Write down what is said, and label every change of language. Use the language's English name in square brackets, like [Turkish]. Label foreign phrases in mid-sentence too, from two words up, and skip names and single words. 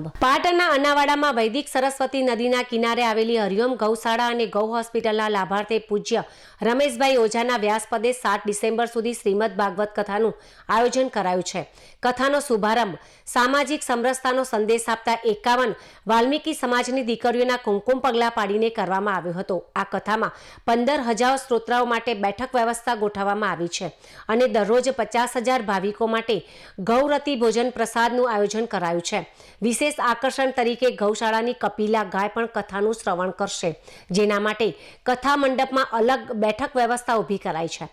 [Gujarati] પાટણના અનાવાડામાં વૈદિક સરસ્વતી નદીના કિનારે આવેલી હરિઓમ ગૌશાળા અને ગૌ હોસ્પિટલના લાભાર્થી પૂજ્ય રમેશભાઈ ઓઝાના વ્યાસપદે 7 ડિસેમ્બર સુધી શ્રીમદ ભાગવત કથાનું આયોજન કરાયું છે। કથાનો શુભારંભ સામાજિક સમરસતાનો સંદેશ આપતા 51 વાલ્મીકિ સમાજની દીકરીઓના કુમકુમ પગલા પાડીને કરવામાં આવ્યો હતો। આ કથામાં 15,000 શ્રોતાઓ માટે બેઠક વ્યવસ્થા ગોઠવવામાં આવી છે અને દરરોજ 50,000 ભાવિકો માટે ગૌરતી ભોજન પ્રસાદનું આયોજન કરાયું છે। વિશેષ આકર્ષણ તરીકે ગૌશાળાની કપિલા ગાય પણ કથાનું શ્રવણ કરશે, જેના માટે કથા મંડપમાં અલગ બેઠક વ્યવસ્થા ઊભી કરાઈ છે।